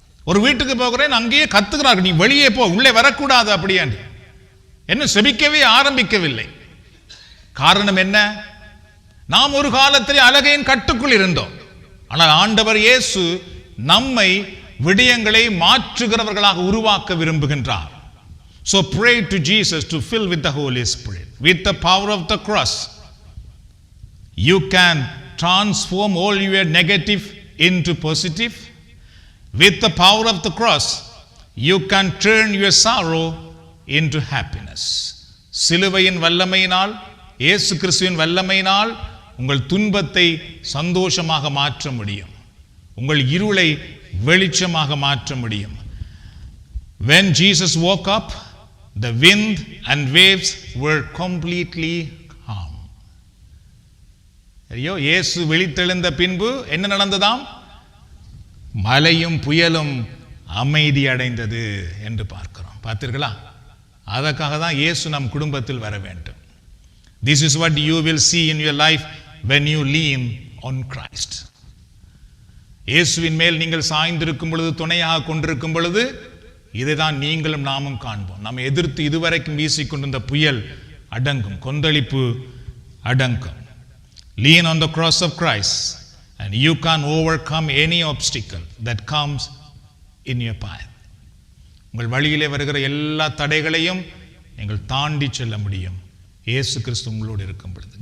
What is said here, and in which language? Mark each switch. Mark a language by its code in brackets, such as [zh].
[ta] ஒரு வீட்டுக்கு போகிறேன், அங்கேயே கத்துக்கிறார்கள், நீ வெளியே போ, உள்ளே வரக்கூடாது அப்படியாண்டு. என்ன செபிக்கவே ஆரம்பிக்கவில்லை. காரணம் என்ன? நாம் ஒரு காலத்தில் அலகையின் கட்டுக்குள் இருந்தோம். ஆனால் ஆண்டவர் இயேசு நம்மை விடயங்களை மாற்றுகிறவர்களாக உருவாக்க விரும்புகின்றார். [en] So pray to Jesus to fill with the Holy Spirit. With the power of the cross, you can transform all your negative into positive. With the power of the cross, you can turn your sorrow into happiness. [ta] சிலுவையின் வல்லமையினால், இயேசு கிறிஸ்துவின் வல்லமையினால் உங்கள் துன்பத்தை சந்தோஷமாக மாற்ற முடியும். உங்கள் இருளை வெளிச்சமாக மாற்ற முடியும். [en] When Jesus woke up, the wind and waves were completely calm. [ta] ஐயோ, இயேசு விழித்தெழுந்த பின்பு என்ன நடந்ததாம்? மலையும் புயலும் அமைதி அடைந்தது என்று பார்க்கிறோம். பார்த்தீர்களா? அதற்காக தான் இயேசு நம் குடும்பத்தில் வர வேண்டும். [en] This is what you will see in your life when you lean on Christ. [ta] இயேசுவின் மேல் நீங்கள் சாய்ந்திருக்கும் பொழுது, துணையாக கொண்டிருக்கும் பொழுது, இதை தான் நீங்களும் நாமும் காண்போம். நம்ம எதிர்த்து இதுவரைக்கும் வீசிக்கொண்டிருந்த புயல் அடங்கும், கொந்தளிப்பு அடங்கும். [en] Lean on the cross of Christ and you can overcome any obstacle that comes in your path. [ta] உங்கள் வழியிலே வருகிற எல்லா தடைகளையும் நீங்கள் தாண்டி செல்ல முடியும், இயேசு கிறிஸ்து உங்களோடு இருக்கும் பொழுது.